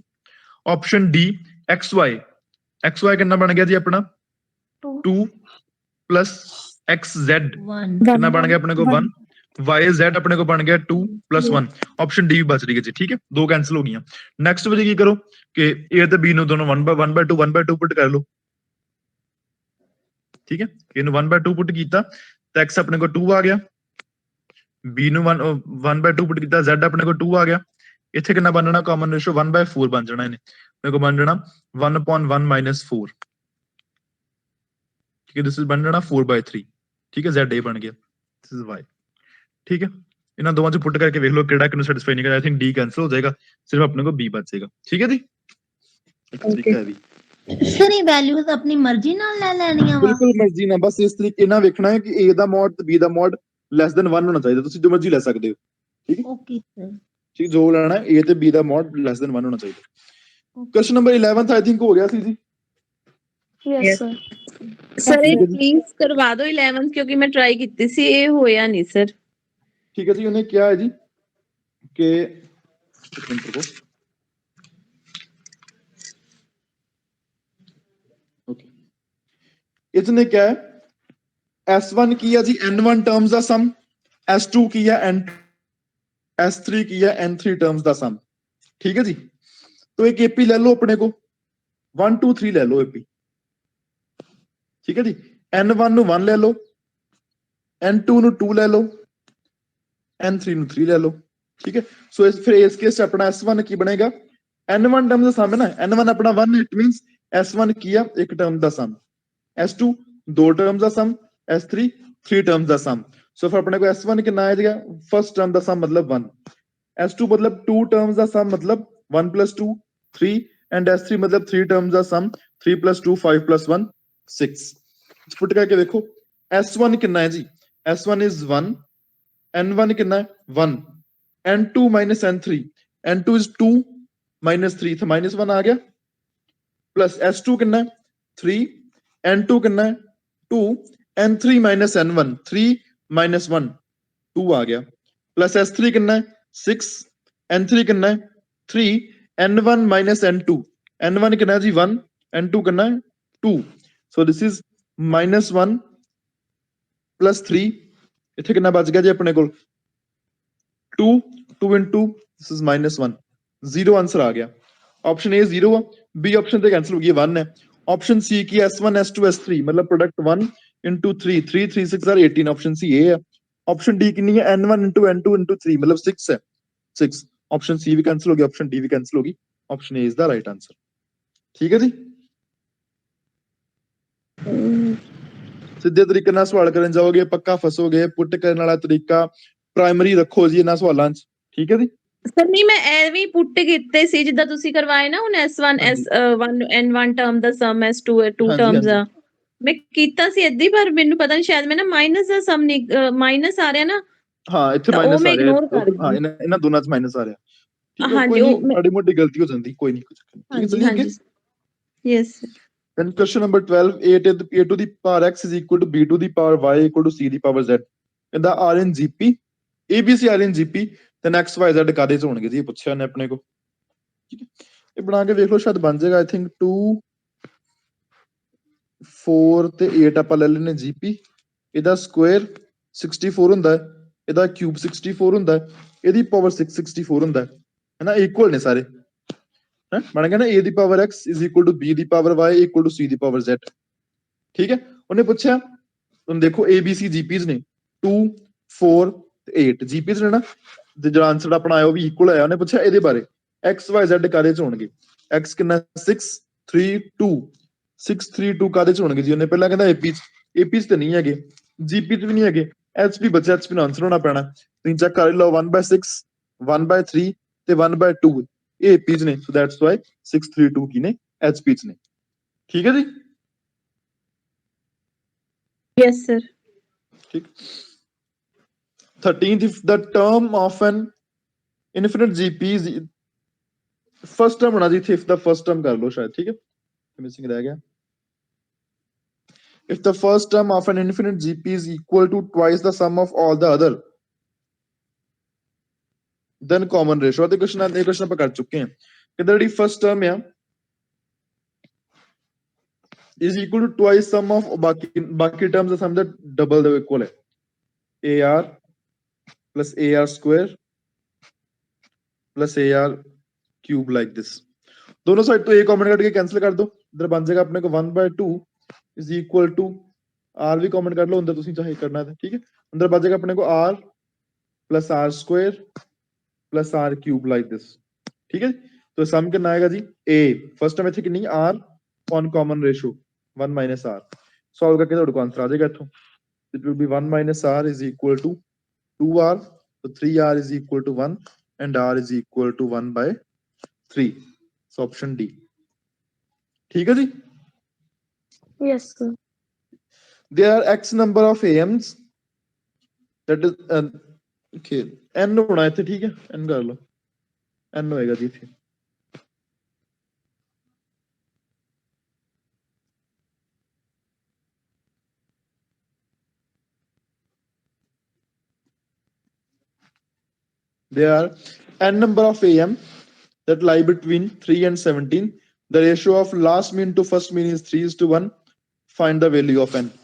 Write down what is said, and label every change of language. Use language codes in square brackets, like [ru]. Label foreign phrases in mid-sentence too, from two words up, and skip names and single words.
[en] option D [hi] एक्स वाई कितना बन गया जी अपना 2 प्लस एक्स जेड कितना बन गया अपने को 1, वाई जेड अपने को बन गया 2 प्लस 1, [en] option D [hi] भी बच रही है जी, ठीक है, 2 कैंसिल हो गई। नेक्स्ट बजे की करो कि ए [pa] ਤੇ b ਨੂੰ [hi] दोनों 1/2 पुट कर लो, ठीक है, ए ਨੂੰ 1/2 पुट [pa] ਕੀਤਾ ਤਾਂ [hi] x अपने को 2 आ गया, b ਨੂੰ 1/2 पुट ਕੀਤਾ z अपने को 2 आ गया, ਇੱਥੇ ਕਿੰਨਾ ਬਣਨਾ ਕਾਮਨ ਰੇਸ਼ੋ 1/4 ਬਣ ਜਾਣਾ, ਇਹਨੇ ਮੇਰੇ ਕੋ ਬਣ ਜਾਣਾ 1/1 - 4, ठीक है, [en] this is [hi] बन जाना 4/3, ठीक है, z a बन गया, [en] this is [hi] y, ठीक है। [pa] ਇਹਨਾਂ ਦੋਵਾਂ ਚ ਪੁੱਟ ਕਰਕੇ ਵੇਖ ਲਓ ਕਿਹੜਾ ਕਿਨੂੰ ਸੈਟੀਸਫਾਈ ਨਹੀਂ ਕਰਦਾ, [en] I think D [pa] ਕੈਂਸਲ ਹੋ ਜਾਏਗਾ, ਸਿਰਫ ਆਪਣੇ ਕੋ ਬੀ ਬਚ ਜਾਏਗਾ, ਠੀਕ ਹੈ ਜੀ। ਤਰੀਕਾ ਹੈ ਵੀ ਸਰ ਇਹ ਵੈਲਿਊਜ਼ ਆਪਣੀ ਮਰਜ਼ੀ ਨਾਲ ਲੈ ਲੈਣੀਆਂ ਵਾ, ਬਿਲਕੁਲ ਮਰਜ਼ੀ ਨਾਲ, ਬਸ ਇਸ ਤਰੀਕੇ ਨਾਲ ਵੇਖਣਾ ਹੈ ਕਿ a ਦਾ ਮੋਡ ਤੇ b ਦਾ ਮੋਡ [en] less than [pa] 1 ਹੋਣਾ ਚਾਹੀਦਾ, ਤੁਸੀਂ ਜੋ ਮਰਜ਼ੀ ਲੈ ਸਕਦੇ ਹੋ, ਠੀਕ ਹੈ, ਓਕੇ ਸਰ, ਠੀਕ, ਜੋ ਲੈਣਾ ਹੈ a ਤੇ b ਦਾ ਮੋਡ [en] less than [pa] 1 ਹੋਣਾ ਚਾਹੀਦਾ। [en] question number [pa] 11 [en] I think [pa] ਹੋ ਗਿਆ ਸੀ ਜੀ, [en] yes sir [pa] ਸਰ ਇਹ ਪਲੀਜ਼ ਕਰਵਾ ਦਿਓ 11 ਕਿਉਂਕਿ ਮੈਂ ਟਰਾਈ ਕੀਤੀ ਸੀ, ਇਹ ਹੋਇਆ ਨਹੀਂ ਸਰ। [hi] ठीक है जी। उन्हें क्या है जी कि एक मिनट रुको, ओके, इसने क्या है S1 किया जी N1 टर्म्स का सम, S2 किया S3 किया N3 टर्म्स का सम, ठीक है जी। तो एक एपी ले लो अपने को 1 2 3 ले लो एपी, ठीक है जी, N1 ਨੂੰ 1 ले लो, N2 ਨੂੰ 2 ले लो, N3 ਨੂੰ 3 [pa] ਲੈ ਲਓ, ਠੀਕ ਹੈ। ਸੋ ਇਸ ਫਿਰ ਇਸ ਕੇਸ ਚ ਆਪਣਾ S1 ਕੀ ਬਣੇਗਾ, N1 ਟਰਮ ਦਾ ਸਮ ਹੈ ਨਾ, N1 ਆਪਣਾ 1 [en] it means [pa] S1 ਕੀ ਆ ਇੱਕ ਟਰਮ ਦਾ ਸਮ, S2 ਦੋ ਟਰਮਸ ਦਾ ਸਮ, S3 3 ਟਰਮਸ ਦਾ ਸਮ, ਸੋ ਫਿਰ ਆਪਣੇ ਕੋ S1 ਕਿੰਨਾ ਆ ਜਾਏਗਾ, [en] first term [pa] ਦਾ ਸਮ ਮਤਲਬ 1, S2 ਮਤਲਬ 2 ਟਰਮਸ ਦਾ ਸਮ ਮਤਲਬ 1 + 2 3, ਐਂਡ S3 ਮਤਲਬ 3 ਟਰਮਸ ਦਾ ਸਮ 3 + 2 5 + 1 6। ਪੁੱਟ ਕਰਕੇ ਦੇਖੋ S1 ਕਿੰਨਾ ਹੈ ਜੀ, [en] S1 is 1, [hi] N1 कितना है 1, N2 - N3, [en] N2 is 2 - [hi] 3 तो -1 आ गया, प्लस S2 कितना है 3, N2 कितना है 2, N3 - N1 3 - 1 2 आ गया, प्लस S3 कितना है 6, N3 कितना है 3, N1 - N2, N1 कितना है जी 1, N2 कितना है 2, [en] so this is -1 + 3, [pa] ਇੱਥੇ ਕਿੰਨਾ ਬਚ ਗਿਆ ਜੀ ਆਪਣੇ ਕੋਲ [en] 2 into this is -1, [hi] 0 आंसर आ गया। ऑप्शन ए 0 है, बी ऑप्शन [pa] ਤੇ ਕੈਨਸਲ ਹੋ ਗਈ 1 ਹੈ। [hi] ऑप्शन सी की S1 S2 S3 मतलब प्रोडक्ट [en] 1 into 3 [hi] 3 3 [en] 6 are 18 [hi] ऑप्शन सी ए है। ऑप्शन डी कितनी है N1 into N2 into 3 मतलब 6 है 6। ऑप्शन सी भी कैंसिल हो गया, ऑप्शन डी भी कैंसिल होगी, [en] option A is the right answer. [hi] ठीक है जी, [pa] ਸਿੱਧੇ ਤਰੀਕੇ ਨਾਲ ਸਵਾਲ ਕਰਨ ਜਾਓਗੇ ਪੱਕਾ ਫਸੋਗੇ। ਪੁੱਟ ਕਰਨ ਵਾਲਾ ਤਰੀਕਾ ਪ੍ਰਾਇਮਰੀ ਰੱਖੋ ਜੀ ਇਹਨਾਂ ਸਵਾਲਾਂ 'ਚ। ਠੀਕ ਹੈ ਜੀ, ਸਰ ਨਹੀਂ ਮੈਂ ਐਵੇਂ ਹੀ ਪੁੱਟ ਕੀਤੇ ਸੀ ਜਿੱਦਾਂ ਤੁਸੀਂ ਕਰਵਾਏ ਨਾ ਹੁਣ S1 S1 N1 ਟਰਮ ਦਾ ਸਮ S2 2 ਹਾਂਜੀ, ਟਰਮਸ ਹਾਂਜੀ। ਆ ਮੈਂ ਕੀਤਾ ਸੀ ਏਦਾਂ ਹੀ, ਪਰ ਮੈਨੂੰ ਪਤਾ ਨਹੀਂ ਸ਼ਾਇਦ ਮੈਂ ਨਾ ਮਾਈਨਸ ਦਾ ਸਮ ਮਾਈਨਸ ਆ ਰਿਹਾ ਨਾ ਹਾਂ ਇੱਥੇ ਤਾਂ ਉਹ ਮਾਈਨਸ ਮੈਂ ਆ ਰਿਹਾ, ਇਗਨੋਰ ਕਰ ਹਾਂ ਗਈ। ਇਹਨਾਂ ਦੋਨਾਂ 'ਚ ਮਾਈਨਸ ਆ ਰਿਹਾ। ਠੀਕ ਹੈ, ਹਾਂਜੀ, ਕੋਈ ਉਹ ਨਹੀਂ, ਮਾੜੀ ਮੋਟੀ ਗਲਤੀ ਹੋ ਜਾਂਦੀ, ਕੋਈ ਨਹੀਂ, ਕੁਝ ਠੀਕ ਹੈ। ਹਾਂਜੀ ਚਲਿਏ ਅੱਗੇ। ਹਾਂਜੀ ਯੈਸ [en] Then question number 12, a to the power x is equal to b to the power y equal to c the power z. [pa] ਇਹਦਾ [en] r in gp, abc r in gp, then x y z [pa] ਕਾਦੇ ਚ ਹੋਣਗੇ ਜੀ, ਇਹ ਪੁੱਛਿਆ ਨੇ ਆਪਣੇ ਕੋ। ਠੀਕ ਹੈ, ਇਹ ਬਣਾ ਕੇ ਵੇਖ ਲਓ, ਸ਼ਾਇਦ ਬਣ ਜਾਏਗਾ। [en] I think [pa] 2 4 ਤੇ 8 ਆਪਾਂ ਲੈ ਲੈਨੇ gp, ਇਹਦਾ ਸਕੁਅਰ 64 ਹੁੰਦਾ ਹੈ, ਇਹਦਾ ਕਿਊਬ 64 ਹੁੰਦਾ ਹੈ, ਇਹਦੀ ਪਾਵਰ 664 ਹੁੰਦਾ ਹੈ, ਹੈਨਾ, ਇਕੁਅਲ ਨੇ ਸਾਰੇ। ਬਣ ਗਿਆ ਨਾ a ਦੀ ਪਾਵਰ [en] x is equal to b [pa] ਦੀ ਪਾਵਰ [en] y equal to c [pa] ਦੀ ਪਾਵਰ z। ਠੀਕ ਹੈ, ਉਹਨੇ ਪੁੱਛਿਆ, ਹੁਣ ਦੇਖੋ abc gp's ਨੇ 2 4 ਤੇ 8 gp's ਨੇ ਨਾ, ਤੇ ਜਿਹੜਾ ਆਨਸਰ ਆਪਣਾ ਆਇਆ ਉਹ ਵੀ ਇਕੁਅਲ ਆਇਆ। ਉਹਨੇ ਪੁੱਛਿਆ ਇਹਦੇ ਬਾਰੇ x y z ਕਾਦੇ ਚ ਹੋਣਗੇ। x ਕਿੰਨਾ 6 3 2 6 3 2 ਕਾਦੇ ਚ ਹੋਣਗੇ ਜੀ। ਉਹਨੇ ਪਹਿਲਾਂ ਕਹਿੰਦਾ ap ਚ ਤੇ ਨਹੀਂ ਹੈਗੇ, gp ਚ ਵੀ ਨਹੀਂ ਹੈਗੇ, hp ਬਚਿਆ, hp ਨੂੰ ਆਨਸਰ ਹੋਣਾ ਪੈਣਾ। ਤੁਸੀਂ ਚੈੱਕ ਕਰ ਲਓ 1/6 1/3 ਤੇ 1/2 ਇਹ ਏਪੀਜ਼ ਨੇ, [en] so that's why [pa] 632 ਕੀ ਨੇ, ਐਚਪੀਜ਼ ਨੇ। ਠੀਕ ਹੈ ਜੀ, [en] ਯੈਸ ਸਰ। [pa] ਠੀਕ। 13th, [en] if the term of an infinite GP is first term [pa] ਹੋਣਾ ਜੀ ਇੱਥੇ, [en] if the first term [pa] ਕਰ ਲਓ ਸ਼ਾਇਦ। ਠੀਕ ਹੈ, ਮਿਸਿੰਗ ਰਹਿ ਗਿਆ। [en] if the first term of an infinite GP is equal to twice the sum of all the other, then common ratio। [pa] ਅਤੇ ਕੁਐਸਚਨ ਆਪਾਂ ਕਰ ਚੁੱਕੇ ਹਾਂ। ਕਹਿੰਦਾ ਜਿਹੜੀ ਫਸਟ ਟਰਮ ਆ [en] is equal to twice sum of [pa] ਬਾਕੀ terms ਦਾ sum ਦਾ ਡਬਲ ਦੇ ਇਕੁਅਲ ਹੈ। [en] AR plus AR square plus AR cube like this। [pa] ਦੋਨੋਂ ਸਾਈਡ ਤੋਂ a ਕਾਮਨ ਕੱਢ ਕੇ ਕੈਨਸਲ ਕਰ ਦਿਓ, ਇਧਰ ਬਣ ਜਾਏਗਾ ਆਪਣੇ ਕੋ [en] 1/2 is equal to r [pa] ਵੀ ਕਾਮਨ ਕੱਢ ਲਓ ਅੰਦਰ, ਤੁਸੀਂ ਚਾਹੇ ਕਰਨਾ ਤੇ। ਠੀਕ ਹੈ, ਅੰਦਰ ਬਚ ਜਾਏਗਾ ਆਪਣੇ ਕੋ [en] r plus r square plus r cube like this। [hi] ठीक है, तो सम कितना आएगा जी a, [en] first term [hi] इथे कितनी r [en] on common ratio 1 minus r. [hi] सॉल्व करके [pa] ਤੁਹਾਡੇ ਕੋ ਆਨਸਰ ਆ ਜਾਏਗਾ ਇੱਥੋਂ। [en] it will be 1 minus r is equal to 2r, so 3r is equal to 1 and r is equal to 1/3, so option d। [hi] ठीक है जी, [en] Yes, sir. there are x number of ams, that is okay, n [pa] ਹੋਣਾ ਇੱਥੇ। ਠੀਕ ਹੈ, n ਕਰ ਲਓ, n ਹੋਏਗਾ ਜੀ ਇੱਥੇ। [en] there are n number of am that lie between 3 and 17, the ratio of last mean to first mean is 3:1, find the value of n।